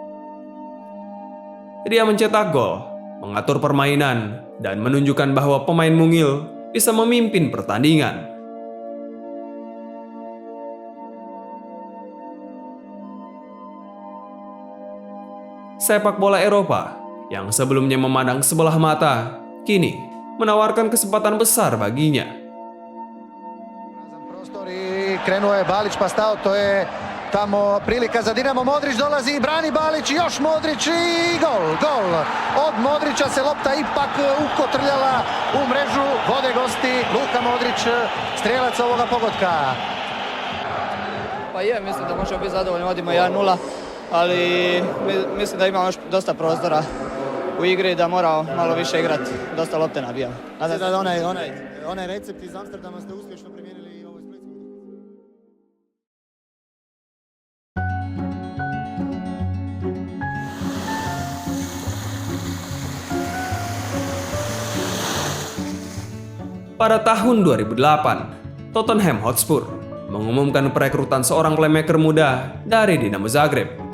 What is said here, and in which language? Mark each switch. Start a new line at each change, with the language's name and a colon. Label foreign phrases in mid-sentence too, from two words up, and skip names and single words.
Indonesian: Dia mencetak gol, mengatur permainan, dan menunjukkan bahwa pemain mungil bisa memimpin pertandingan. Sepak bola Eropa yang sebelumnya memandang sebelah mata, kini menawarkan kesempatan besar baginya.
Croatian: Krenuo je Balić pa stao, to je tamo prilika za Dinamo, Modrić dolazi, brani Balić, još Modrić i gol, gol. Od Modrića se lopta ipak ukotrljala u mrežu, vode gosti, Luka Modrić, strijelac ovoga pogotka. Pa mislim da možemo biti zadovoljni, vodimo 1-0, ali mislim da ima još dosta prostora u igri, da moramo malo više igrati, dosta lopte nabijamo. Nadam se da onaj recept iz Amsterdama ste uspješno primijenili i ovoj Splitskoj.
Indonesian: Pada tahun 2008, Tottenham Hotspur mengumumkan perekrutan seorang playmaker muda dari Dinamo Zagreb.